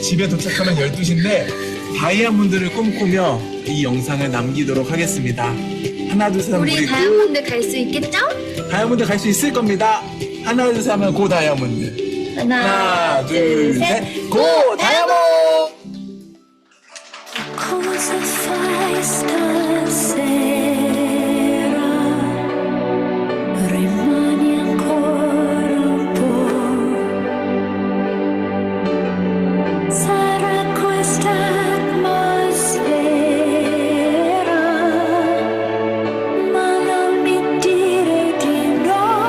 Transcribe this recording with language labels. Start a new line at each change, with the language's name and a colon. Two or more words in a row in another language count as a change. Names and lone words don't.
Korean: 집에 도착하면 12시인데 다이아몬드를 꿈꾸며 이 영상을 남기도록 하겠습니다. 하나 둘 셋 하면 우리 다이아몬드 갈 수 있겠죠? 다이아몬드 갈 수 있을 겁니다. 하나 둘 셋 하면 고 다이아몬드. 하나 둘 셋 고 다이아몬드.
Italian: Cosa fai stasera? Rimani ancora un po'. Sarà questa atmosfera, ma non mi dire di no.